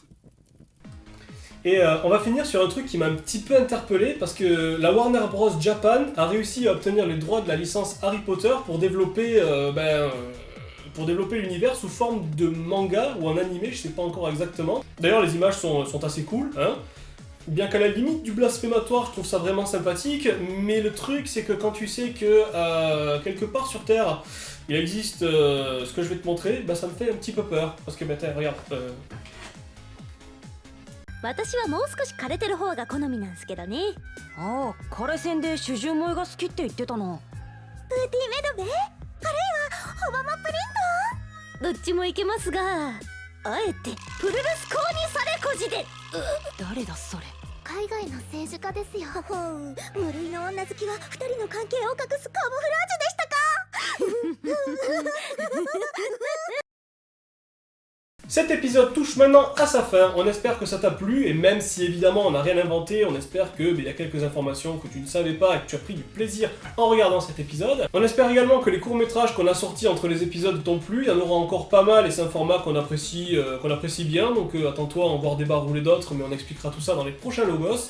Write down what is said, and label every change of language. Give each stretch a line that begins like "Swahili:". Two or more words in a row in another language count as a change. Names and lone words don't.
French: Et on va finir sur un truc qui m'a un petit peu interpellé parce que la Warner Bros Japan a réussi à obtenir les droits de la licence Harry Potter pour développer l'univers sous forme de manga ou en animé, je sais pas encore exactement. D'ailleurs les images sont assez cool, hein. Bien qu'à la limite du blasphématoire, je trouve ça vraiment sympathique, mais le truc c'est que quand tu sais que quelque part sur Terre, il existe ce que je vais te montrer, ça me fait un petit peu peur. Parce que regarde...
Japanese: 私はもう少し枯れてる方が好みなんすけどね。ああ、枯れ線で主従萌えが好きって言ってたな。プーティーメドベ、あるいはホバマプリント、どっちもいけますが、あえてプルルスコーニサレコジで。誰だそれ。海外の政治家ですよ。無類の女好きは2人の関係を隠すカモフラージュでしたか。
French: Cet épisode touche maintenant à sa fin, on espère que ça t'a plu, et même si évidemment on n'a rien inventé, on espère que y a quelques informations que tu ne savais pas et que tu as pris du plaisir en regardant cet épisode. On espère également que les courts-métrages qu'on a sortis entre les épisodes t'ont plu, il y en aura encore pas mal et c'est un format qu'on apprécie bien, donc attends-toi à en voir débarrouler d'autres, mais on expliquera tout ça dans les prochains Logos.